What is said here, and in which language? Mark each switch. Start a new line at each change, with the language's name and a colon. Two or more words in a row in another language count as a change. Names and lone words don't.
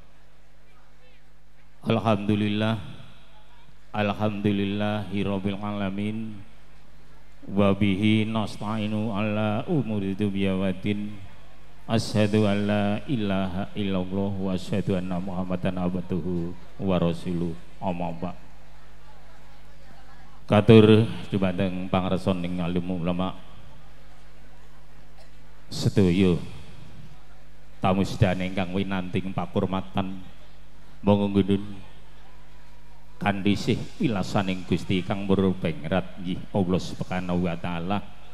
Arabic: الحمد لله، الحمد لله رب العالمين. وبه نستعين على أمور الدنيا والدين. أشهد أن لا إله إلا الله وأشهد أن محمدا عبده ورسوله. أما بعد.
Javanese: Katur dumateng pangarsaning alim ulama sedaya tamu sedaya ingkang winanting pakurmatan monggo ngundun kanthi sih wilasaning Gusti kang murbengrat nggih Allah
Arabic: سبحانه وتعالى